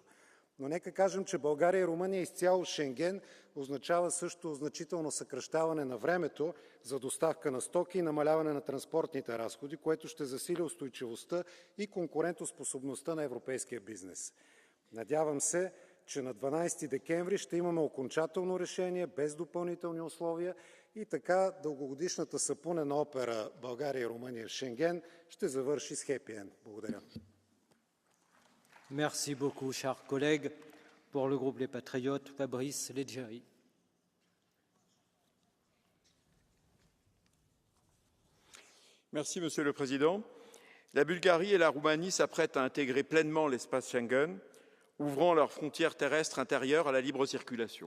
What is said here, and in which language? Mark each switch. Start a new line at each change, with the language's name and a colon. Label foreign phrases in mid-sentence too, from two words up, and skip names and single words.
Bulgarian: Но нека кажем, че България и Румъния изцяло в Шенген означава също значително съкращаване на времето за доставка на стоки и намаляване на транспортните разходи, което ще засили устойчивостта и конкурентоспособността на европейския бизнес. Надявам се, че на 12 декември ще имаме окончателно решение без допълнителни условия и така дългогодишната сапунена опера България и Румъния в Шенген ще завърши с
English: happy end.
Bulgarian: Благодаря.
French: Merci beaucoup, chers collègues. Pour le groupe Les Patriotes, Fabrice Leggeri. Merci, Monsieur le Président. La Bulgarie et la Roumanie s'apprêtent à intégrer pleinement l'espace Schengen, ouvrant leurs frontières terrestres intérieures à la libre circulation.